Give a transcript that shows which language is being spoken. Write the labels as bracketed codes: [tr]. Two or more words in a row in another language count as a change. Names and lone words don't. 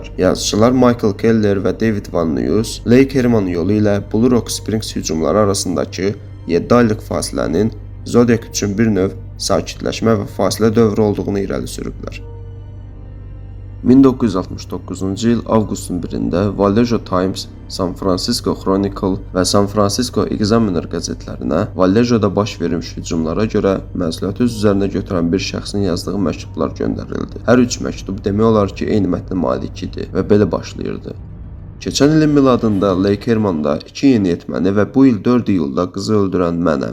[az] Yazıçılar Michael Keller və David Van Nuys, Lake Herman yolu ilə Blue Rock Springs hücumları arasındakı 7 aylıq fasilənin Zodiac üçün bir növ sakitləşmə və fasilə dövrü olduğunu irəli sürüblər. 1969-cu il avqustun 1-də Vallejo Times, San Francisco Chronicle və San Francisco Examiner qəzetlərinə Vallejoda baş vermiş hücumlara görə məsuliyyəti öz üzərinə götürən bir şəxsin yazdığı məktublar göndərildi. Hər üç məktub demək olar ki, eyni mətnə malik idi və belə başlayırdı. Keçən ilin miladında Lake Hermanda 2 yeniyetməni və bu il 4 iyulda qızı öldürən mənəm.